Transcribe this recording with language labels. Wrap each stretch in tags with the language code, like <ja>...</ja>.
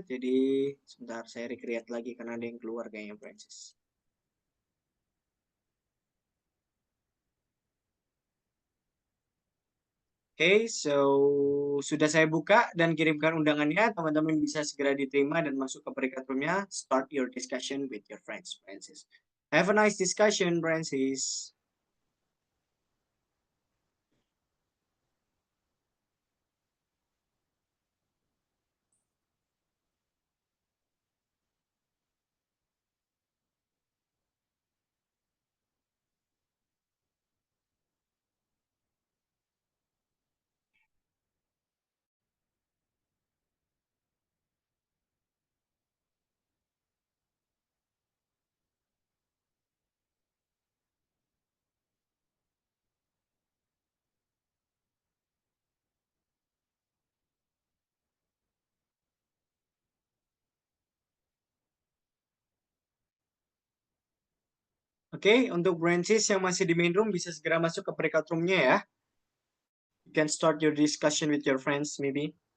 <id>Jadi sebentar saya recreate lagi karena ada yang keluar kayaknya Francis. Oke, so sudah saya buka dan kirimkan undangannya. Teman-teman bisa segera diterima dan masuk ke breakout roomnya.</id> <en>Start your discussion with your friends, Francis. Have a nice discussion, Francis.</en> <id>Oke, untuk branches yang masih di main room bisa segera masuk ke breakout room-nya ya.</id> <en>You can start your discussion with your friends maybe.</en>